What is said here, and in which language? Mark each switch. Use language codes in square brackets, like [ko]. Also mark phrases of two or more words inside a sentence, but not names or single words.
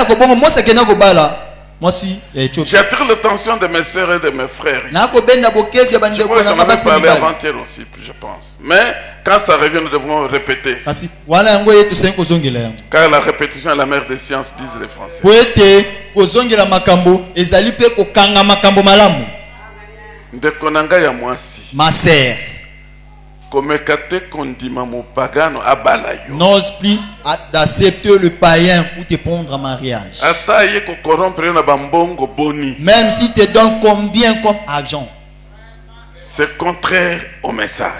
[fr] J'attire l'attention de mes soeurs et de mes frères. Je crois que j'en avais parlé avant-hier aussi, je pense. Mais quand ça revient, nous devons répéter. Car la répétition est la mère des sciences, disent les Français. [ln] Ndekonanga ya mwasi. [fr] Ma sœur, n'ose plus d'accepter le païen pour te prendre en mariage. Même s'il te donne combien comme argent. C'est contraire au message.